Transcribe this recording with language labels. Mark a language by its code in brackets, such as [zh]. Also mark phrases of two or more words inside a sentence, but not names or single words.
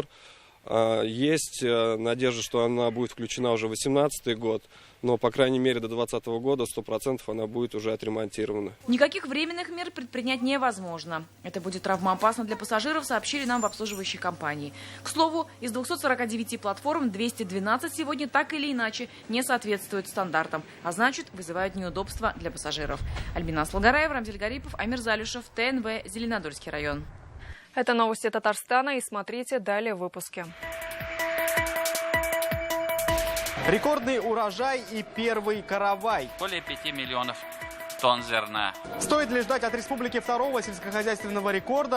[ru] Есть надежда, что она будет включена уже в 2018 год, но, по крайней мере, до 2020 года 100% она будет уже отремонтирована. Никаких временных мер предпринять невозможно. Это будет травмоопасно для пассажиров, сообщили нам в обслуживающей компании. К слову, из 249 платформ 212 сегодня так или иначе не соответствуют стандартам, а значит, вызывают неудобства для пассажиров. Альбина Асылгараева, Рамзель Гарипов, Амир Залюшев, ТНВ, Зеленодольский район. Это новости Татарстана, и смотрите далее в выпуске. Рекордный урожай и первый каравай. Более 5 миллионов тонн зерна. Стоит ли ждать от республики второго сельскохозяйственного рекорда?